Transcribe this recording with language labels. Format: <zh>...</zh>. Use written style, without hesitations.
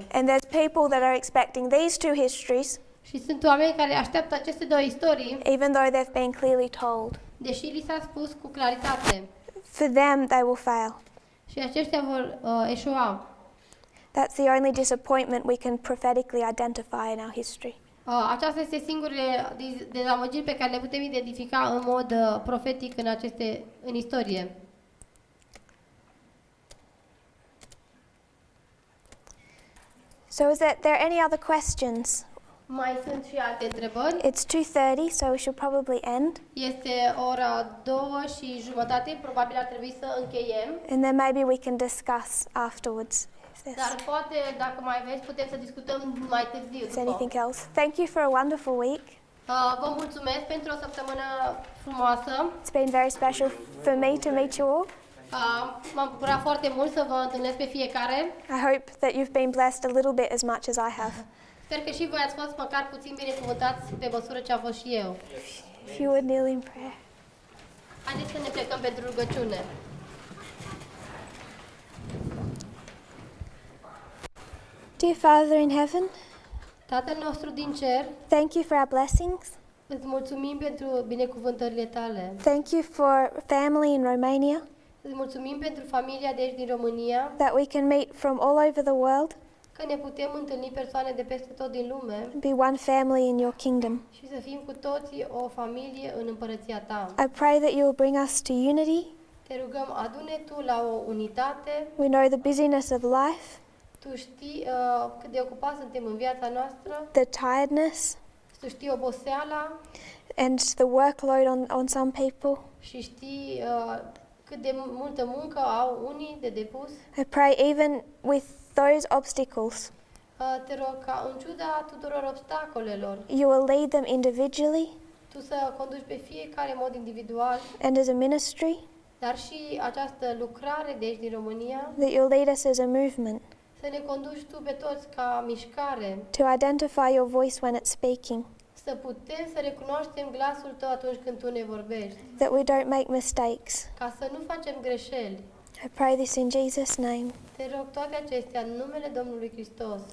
<en>And there's people that are expecting these two histories,</en> <ro>Și sunt oameni care așteaptă aceste două istorii,</ro> <en>even though they've been clearly told.</en> <ro>deși li s-a spus cu claritate.</ro> <en>For them, they will fail.</en> <ro>Și aceștia vor eșua.</ro> <en>That's the only disappointment we can prophetically identify in our history.</en> <ro>Aceasta este singurele dezamăgiri pe care le putem identifica în mod profetic în istorie.</ro> <en>So is there any other questions?</en> <ro>Mai sunt și alte întrebări.</ro> <en>It's 2:30, so we should probably end.</en> <ro>Este ora 2:30, probabil ar trebui să încheiem.</ro> <en>And then maybe we can discuss afterwards if there's</en> <ro>poate, dacă mai aveți, putem să discutăm mai târziu.</ro> <en>anything else. Thank you for a wonderful week.</en> <ro>Vă mulțumesc pentru o săptămână frumoasă.</ro> <en>It's been very special for me to meet you all.</en> <ro>M-am bucurat foarte mult să vă întâlnesc pe fiecare.</ro> <en>I hope that you've been blessed a little bit as much as I have.</en> <ro>Sper că și voi ați fost măcar puțin binecuvântați pe măsură ce am fost și eu.</ro> <en>If you would kneel in prayer.</en> <ro>Haideți să ne plecăm pentru rugăciune.</ro> <en>Dear Father in heaven,</en> <ro>Tatăl nostru din cer,</ro> <en>thank you for our blessings.</en> <ro>îți mulțumim pentru binecuvântările tale.</ro> <en>Thank you for family in Romania,</en> <ro>Îți mulțumim pentru familia de aici din România,</ro> <en>that we can meet from all over the world,</en> <ro>că ne putem întâlni persoane de peste tot din lume</ro> <en>be one family in your kingdom.</en> <ro>și să fim cu toții o familie în împărăția ta.</ro> <en>I pray that you will bring us to unity.</en> <ro>Te rugăm, adune tu la o unitate.</ro> <en>We know the busyness of life,</en> <ro>Tu știi cât de ocupați suntem în viața noastră,</ro> <en>the tiredness,</en> <ro>tu știi oboseala</ro> <en>and the workload on some people.</en> <ro>și știi cât de multă muncă au unii de depus.</ro> <en>I pray even with those obstacles,</en> <ro>Te rog ca în ciuda tuturor obstacolelor,</ro> <en>you will lead them individually</en> <ro>tu să conduci pe fiecare în mod individual,</ro> <en>and as a ministry,</en> <ro>dar și această lucrare de aici din România,</ro> <en>that you'll lead us as a movement</en> <ro>să ne conduci tu pe toți ca mișcare,</ro> <en>to identify your voice when it's speaking,</en> <ro>să putem să recunoaștem glasul tău atunci când tu ne vorbești,</ro> <en>that we don't make mistakes.</en> <ro>ca să nu facem greșeli.</ro> <en>I pray this in Jesus' name.</en> <ro>Te rog toate acestea în numele Domnului Hristos.</ro>